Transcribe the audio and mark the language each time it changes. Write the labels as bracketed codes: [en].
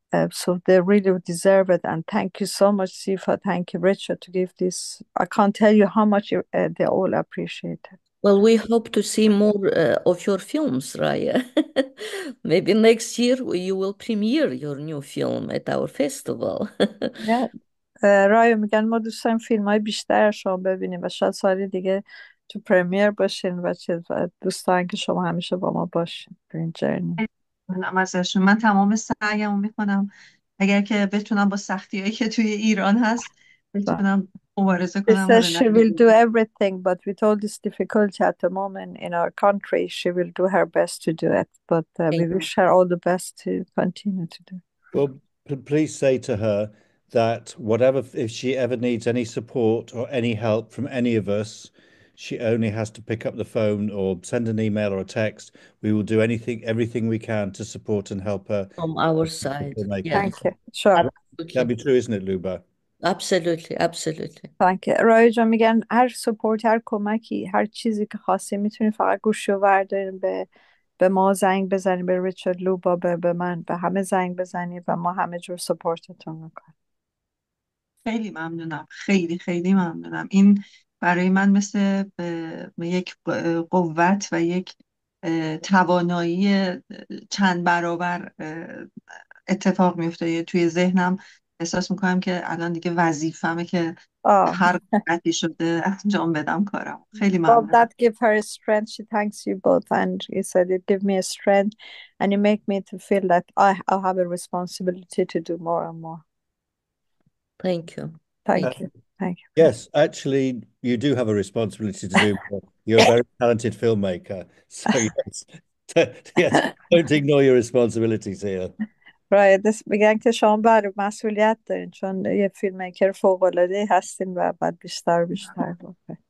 [en] So they really deserve it. And thank you so much, Sifa. Thank you, Richard, to give this. I can't tell you how much they all appreciate it. Well, we hope to see more of your films, Raya. Maybe next year you will premiere your new film at our festival. Yeah. [fa] رای میگن ما دوست داریم فیلم های بیشتر شما ببینیم و شاید سال دیگه تو پرمیر باشین و دوست دارن که شما همیشه با ما باشین تو این جرنی. من تمام سعیم میکنم اگر که بتونم با سختی هایی که توی ایران هست بتونم مبارزه [en] She [fa] کنم. [en] says she will do everything, but with all this difficulty at the moment in our country, she will do her best to do it. But we wish her all the best to continue to do. Well, please say to her that if she ever needs any support or any help from any of us, she only has to pick up the phone or send an email or a text. We will do everything we can to support and help her. From our side. Yeah. Thank you. Sure. That'd be true, isn't it, Luba? Absolutely, absolutely. Thank you. [fa] رای جان میگن هر سپورت هر کمکی هر چیزی که خواستین میتونین فقط گوشی رو بردارین به ما زنگ بزنین به ریچارد لوبا به من به همه زنگ بزنین و ما همه جور سپورتتون میکنیم. خیلی ممنونم. خیلی خیلی ممنونم. این برای من مثل یک قوت و یک توانایی چند برابر اتفاق میفته توی ذهنم. احساس میکنم که الان دیگه وظیفمه که آه. هر قدری شده انجام بدم کارم. خیلی ممنونم. [en] that give her strength. She thanks you both, and you said it give me a strength, and you make me to feel that I have a responsibility to do more and more. Thank you. Thank you. Thank you. Yes, actually, you do have a responsibility to do more. You're a very talented filmmaker. So yes, yes, don't ignore your responsibilities here. Right. [fa] میگن که شما بله مسئولیت دارین چون یه فیلم میکر فوق‌العاده هستین و بعد بیشتر و بیشتر بکنین.